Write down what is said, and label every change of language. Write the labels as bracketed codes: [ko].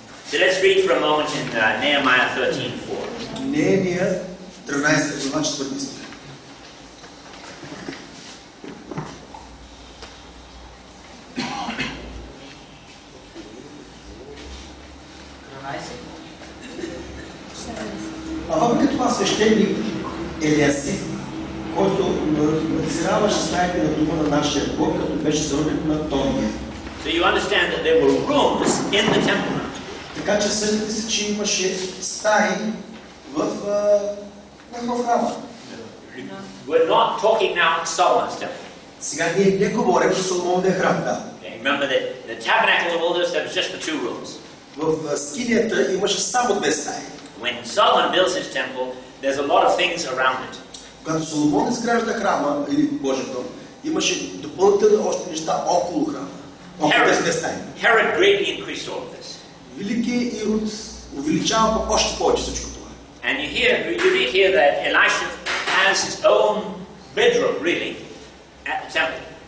[en] So let's read for a moment in Nehemiah 13:4. [bg] Нehemия 13 глава 4 стих. А въпреки това свещеник Елиасив, който надзираваше стаите на дома на нашия Бог, като беше зароден на Тония. [en] So you understand that there were rooms in the temple. [bg] Така че съдите се, че имаше стаи в в храма. [en] We're not talking now in Solomon's temple. [bg] Сега ние не говорим за Соломоновия храм, да. [en] Remember that the tabernacle of all this, there was just the two rooms. [bg] В скинията имаше само две стаи. [en] When Solomon builds his temple, there's a lot of things around it. [bg] Когато Соломон изгражда храма или Божия дом, имаше допълнителни още неща около храма. [en] Herod greatly increased all of this. [bg] Велики Ирод увеличава още повече всичко това. [en] And you read here that Elisha has his own bedroom, really, at the temple.